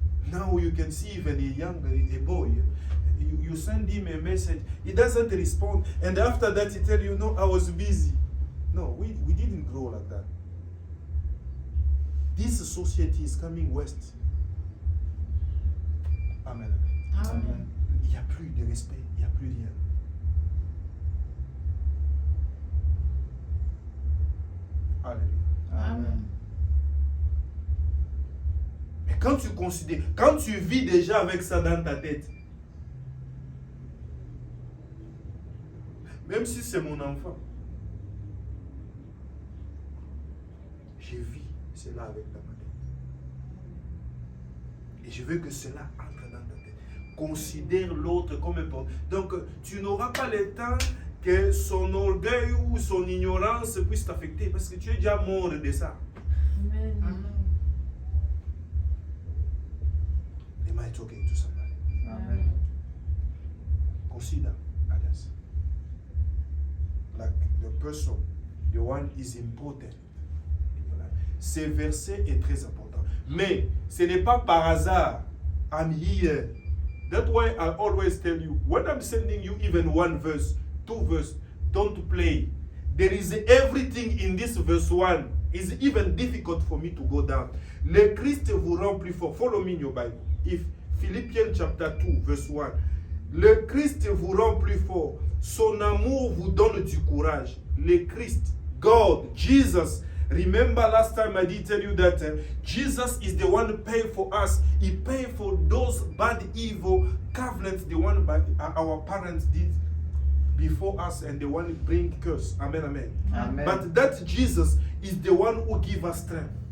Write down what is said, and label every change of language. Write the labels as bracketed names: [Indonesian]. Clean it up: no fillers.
[English] Now you can see even a boy, you send him a message, he doesn't respond, and after that he tell you, no, I was busy. No, we didn't grow like that. This society is coming west. Amen. Amen. [French] Il n'y a plus de respect, il n'y a plus rien. Alléluia. Amen. Mais quand tu considères, quand tu vis déjà avec ça dans ta tête, même si c'est mon enfant, je vis cela avec dans ma tête. Et je veux que cela entre dans ta tête. Considère l'autre comme important. Donc, tu n'auras pas le temps que son orgueil ou son ignorance puisse t'affecter parce que tu es déjà mort de ça. Amen. [English] Am I talking to somebody? Amen. Consider others. Like the person, the one is important in your life. [French] Ce verset est très important. Mais ce n'est pas par hasard. [English] I'm here. That's why I always tell you, when I'm sending you even one verse, 2 verse, don't play. There is everything in this verse 1. It's even difficult for me to go down. [French] Le Christ vous rend plus fort. [English] Follow me in your Bible. If Philippians chapter 2, verse 1. [French] Le Christ vous rend plus fort. Son amour vous donne du courage. Le Christ, God, Jesus. [English] Remember last time I did tell you that Jesus is the one who paid for us. He paid for those bad, evil covenants, the one by our parents did before us, and the one who bring curse. Amen, amen. Amen. But that Jesus is the one who give us strength.